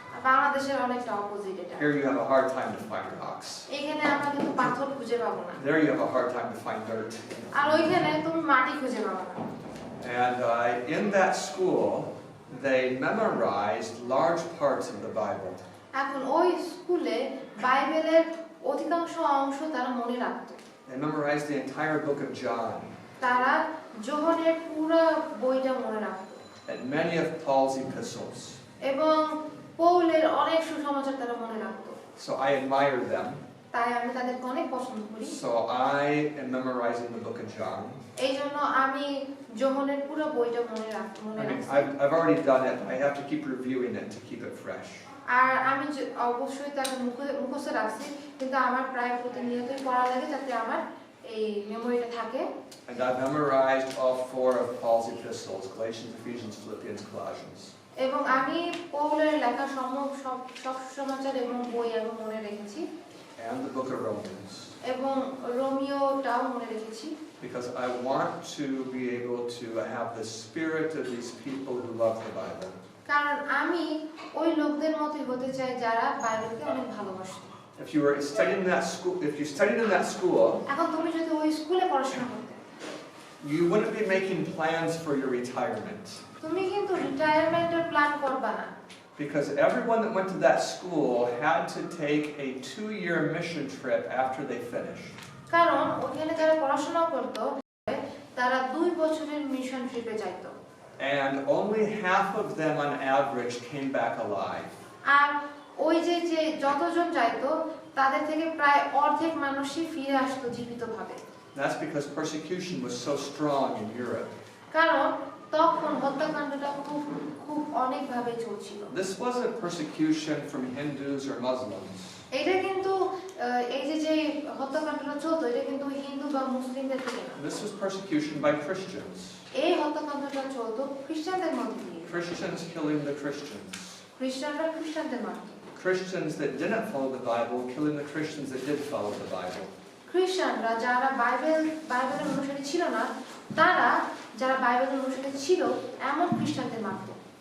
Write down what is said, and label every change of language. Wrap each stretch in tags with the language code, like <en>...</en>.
<bn>বাংলাদেশের অনেকটা অপোজিট এটা</bn> <en>Here you have a hard time to find rocks.</en> <bn>এখানে আমরা কিন্তু পাথর খুঁজে পাবো না</bn> <en>There you have a hard time to find dirt.</en> <bn>আর ওইখানে তুমি মাটি খুঁজে পাবো না</bn> <en>And in that school, they memorized large parts of the Bible.</en> <bn>এখন ওই স্কুলে বাইবেলের অধিকাংশ অংশ তারা মনে রাখতো</bn> <en>They memorized the entire book of John</en> <bn>তারা যোহনের পুরো বইটা মনে রাখতো</bn> <en>and many of Paul's epistles.</en> <bn>এবং পৌলের অনেক সুসমাচার তারা মনে রাখতো</bn> <en>So I admire them.</en> <bn>তাই আমি তাদেরকে অনেক পছন্দ করি</bn> <en>So I am memorizing the book of John.</en> <bn>এই জন্য আমি যোহনের পুরো বইটা মনে</bn> <en>I mean,</en> <bn>রাখছি</bn> <en>I've already done it. I have to keep reviewing it to keep it fresh.</en> <bn>আর আমি অবশ্যই তাকে মুখস্থ রাখছি কিন্তু আমার প্রায় প্রতিনিয়তই পড়া লাগে যাতে আমার এই মেমোরিটা থাকে</bn> <en>And I've memorized all 4 of Paul's epistles: Galatians, Ephesians, Philippians, Colossians.</en> <bn>এবং আমি পৌলের লেখা সব সমাচার এবং বই আমি মনে রেখেছি</bn> <en>And the book of Romans.</en> <bn>এবং রোমিওটাও মনে রেখেছি</bn> <en>Because I want to be able to have the spirit of these people who love the Bible.</en> <bn>কারণ আমি ওই লোকদের মতই হতে চাই যারা বাইবেলকে অনেক ভালোবাসে</bn> <en>If you were studying in that school, if you studied in that school,</en> <bn>এখন তুমি যদি ওই স্কুলে পড়াশোনা করতে</bn> <en>you wouldn't be making plans for your retirement.</en> <bn>তুমি কিন্তু রিটায়ারমেন্টের প্ল্যান করবা না</bn> <en>Because everyone that went to that school had to take a 2-year mission trip after they finished.</en> <bn>কারণ ওখানে যারা পড়াশোনা করত তারা 2 বছরের মিশন ট্রিপে যাইতো</bn> <en>And only half of them on average came back alive.</en> <bn>আর ওই যে যতজন যাইতো তাদের থেকে প্রায় অর্ধেক মানুষই ফিরে আসতো জীবিতভাবে</bn> <en>That's because persecution was so strong in Europe.</en> <bn>কারণ তখন হত্যাকাণ্ডটা খুব অনেকভাবে চলছিল</bn> <en>This wasn't persecution from Hindus or Muslims.</en> <bn>এটা কিন্তু এই যে হত্যাকাণ্ডটা চলতো এটা কিন্তু হিন্দু বা মুসলিমদের থেকে না।</bn> <en>This was persecution by Christians.</en> <bn>এই হত্যাকাণ্ডটা চলতো খ্রিস্টানদের মধ্যে দিয়ে।</bn> <en>Christians killing the Christians.</en> <bn>খ্রিস্টানরা খ্রিস্টানদের মারতো।</bn> <en>Christians that didn't follow the Bible killing the Christians that did follow the Bible.</en> <bn>খ্রিস্টানরা যারা বাইবেলের অনুসারী ছিল না তারা যারা বাইবেলের অনুসারী ছিল এমন খ্রিস্টানদের মারতো।</bn>